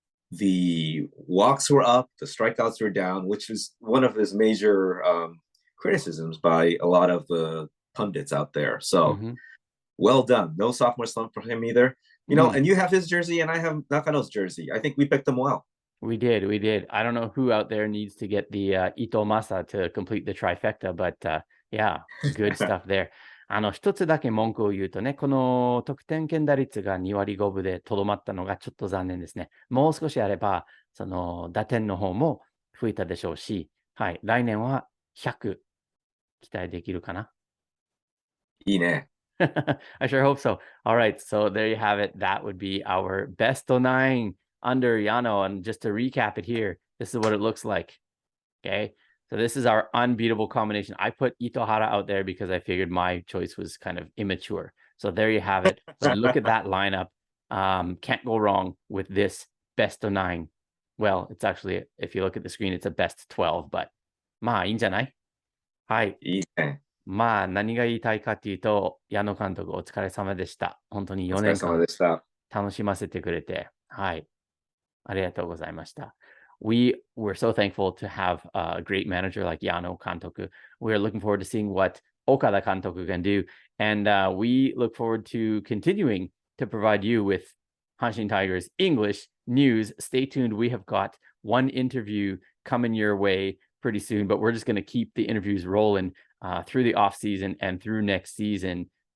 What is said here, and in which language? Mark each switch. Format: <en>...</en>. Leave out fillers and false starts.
<en>The walks were up, the strikeouts were down, which is one of his major criticisms by a lot of the pundits out there. So well done. No sophomore slump for him either. And you have his jersey and I have Nakano's jersey. I think we picked them well. We did. I don't know who out there needs to get the Ito Masa to complete the trifecta, but yeah, good stuff there.</en> <ja>一つだけ文句を言うとね、この得点圏打率が2割5分でとどまったのがちょっと残念ですね。もう少しあれば、その打点の方も増えたでしょうし、はい、来年は100期待できるかな。いいね。</ja> <en>I sure hope so. All right, so there you have it. That would be our best of 9 under Yano. And just to recap it here, this is what it looks like. Okay, so this is our unbeatable combination. I put Itohara out there because I figured my choice was kind of immature. So there you have it. But look at that lineup. Can't go wrong with this best of 9. Well, it's actually, if you look at the screen, it's a best 12, but</en> <ja>まあいいんじゃない？はい。いいね。まあ、何が言いたいかっていうと、矢野監督お疲れ様でした。本当に4 お疲れ年間様でした。楽しませてくれて、はい。ありがとうございました。</ja> <en>We were so thankful to have a great manager like Yano Kantoku. We are looking forward to seeing what Okada Kantoku can do. And we look forward to continuing to provide you with Hanshin Tigers English news. Stay tuned. We have got one interview coming your way pretty soon, but we're just going to keep the interviews rolling through the off season and through next season.</en>